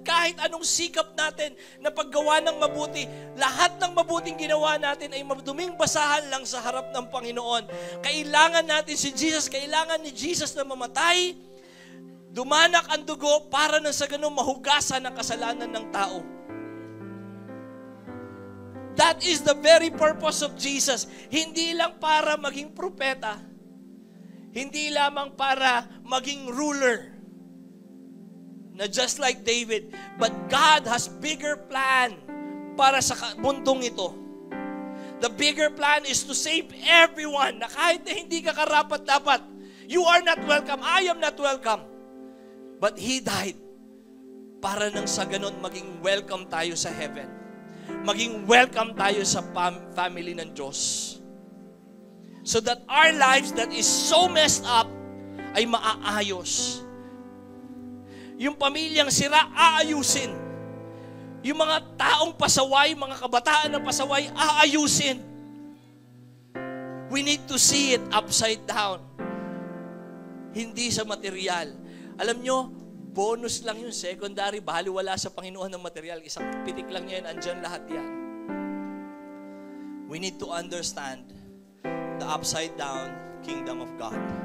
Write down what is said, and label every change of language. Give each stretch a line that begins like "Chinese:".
Filipino: Kahit anong sikap natin na paggawa ng mabuti, lahat ng mabuting ginawa natin ay maduming basahan lang sa harap ng Panginoon. Kailangan natin si Jesus, kailangan ni Jesus na mamatay Dumanak ang dugo para na sa ganun mahugasan ang kasalanan ng tao.
English: That is the very purpose of Jesus.
Filipino: Hindi lang para maging propeta. Hindi lamang para maging ruler.
English: Na just like David. But God has bigger plan
Filipino: para sa mundong ito.
English: The bigger plan is to save everyone
Filipino: na kahit na hindi ka karapat-dapat.
English: You are not welcome. I am not welcome. But He died
Filipino: para nang sa ganun maging welcome tayo sa
English: heaven.
Filipino: Maging welcome tayo sa family ng Diyos.
English: So that our lives that is so messed up
Filipino: ay maaayos. Yung pamilyang sira, aayusin. Yung mga taong pasaway, mga kabataan na pasaway, aayusin.
English: We need to see it upside down.
Filipino: Hindi sa material. Alam nyo, bonus lang yung secondary, baliwala sa Panginoon ng material. Isang pitik lang yan, andyan lahat yan.
English: We need to understand the upside down kingdom of God.